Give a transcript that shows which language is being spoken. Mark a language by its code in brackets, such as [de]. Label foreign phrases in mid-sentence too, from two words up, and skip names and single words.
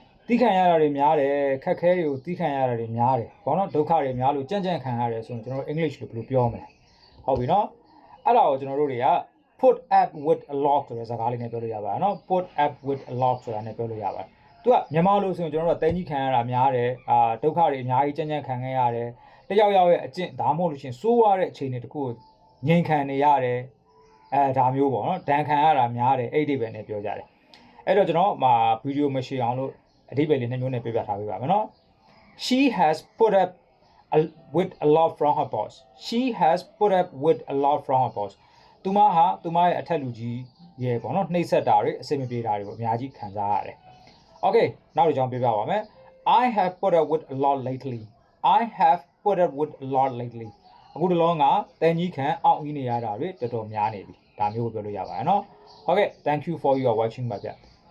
[my] တီးခံရတာတွေများတယ်ခက်ခဲတွေကိုတီးခံရတာတွေများတယ်ဘောနော်ဒုက္ခတွေများလို့ကြံ့ကြံ့ခံရတယ်ဆိုရင်ကျွန်တော် English လို့ဘယ်လိုပြောမလဲဟုတ်ပြီနော်အဲ့ဒါကိုကျွန်တော်တို့တွေက [en] put up with a lot [my] ဆိုတဲ့စကားလေးနဲ့ပြောလို့ရပါတယ်နော် [en] put up with a lot [my] ဆိုတာနဲ့ပြောလို့ရပါတယ်သူကမြန်မာလိုဆိုရင်ကျွန်တော်တို့ကတိုင်းကြီးခံရတာများတယ်ဒုက္ခတွေအများကြီးကြံ့ကြံ့ခံခဲ့ရတယ်တယောက်ယောက်ရဲ့အကျင့်ဒါမှမဟုတ်လို့ရှိရင်စိုးရတဲ့ အခြေအနေတစ်ခုကိုငြိမ်ခံနေရတယ်ဒါမျိုးပေါ့နော်ဒဏ်ခံရတာများတယ်အဲ့ဒီပဲနဲ့ပြောကြတယ်အဲ့တော့ကျွန်တော်ဗီဒီယိုမရှေ့အောင်လို့ အဓိပ္ပာယ်လေးနှစ်မျိုးနဲ့ပြပြထားပေးပါမယ်နော် [en] She has put up with a lot from her boss She has put up with a lot from her boss [my] သူမဟာသူမရဲ့အထက်လူကြီးရဲ့ပေါ့နော်နှိပ်စက်တာတွေအစိမပြေတာတွေကိုအများကြီးခံစားရတယ် Okay နောက်တစ်ကြောင်းပြပြပါမယ် [en] I have put up with a lot lately I have put up with a lot lately [my] အခုတလောကတန်ကြီးခံအောင့်အီးနေရတာတွေတော်တော်များနေပြီဒါမျိုးကိုပြောလို့ရပါတယ်နော် [en] Okay thank you for your watching [my] ပါဗျ